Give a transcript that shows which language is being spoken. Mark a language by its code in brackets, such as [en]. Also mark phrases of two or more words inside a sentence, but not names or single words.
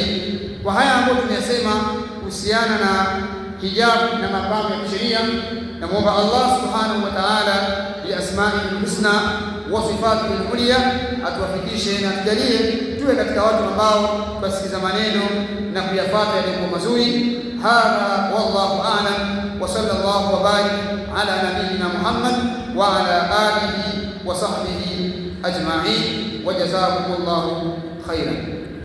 [sw] Kwa haya ambayo tumeyasema kuhusiana na hijabu na mapambo ya kisheria, namuomba Allah [ar] سبحانه وتعالى بأسمائه الحسنى وصفاته العليا [sw] atuwafikishe na tujalie tuwe katika watu ambao basikiza maneno na kuyafuata yaliyo mazuri. [ar] هذا والله أعلم وصلى الله وبارك على نبينا محمد وعلى آله وصحبه أجمعين وجزاكم الله خيرا.